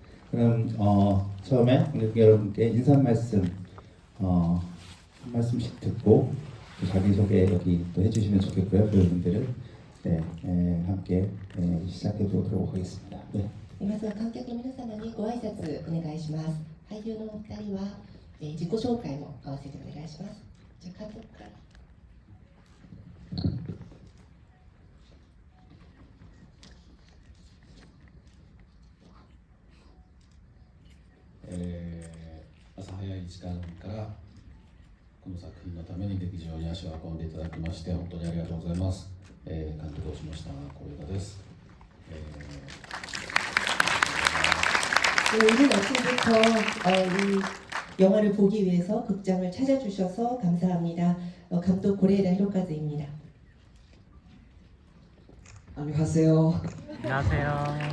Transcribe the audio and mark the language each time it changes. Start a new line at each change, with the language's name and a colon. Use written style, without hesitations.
Korean: 그럼 처음에 여러분께 인사 말씀 한 말씀씩 듣고 또 자기소개 여기 또 해주시면 좋겠고요. 배우분들은 네, 함께 시작해 보도록 하겠습니다. 네.
Japanese: まずは観客の皆様にご挨拶お願いします。俳優のお二人は、自己紹介も合わせてお願いします。じゃあ監督から。朝早い時間からこの作品のために劇場に足を運んでいただきまして本当にありがとうございます。監督をしました小枝です。
Korean: 이른 아침부터 이 영화를 보기 위해서 극장을 찾아주셔서 감사합니다. 감독 고레에다 히로카즈입니다. 안녕하세요. 안녕하세요.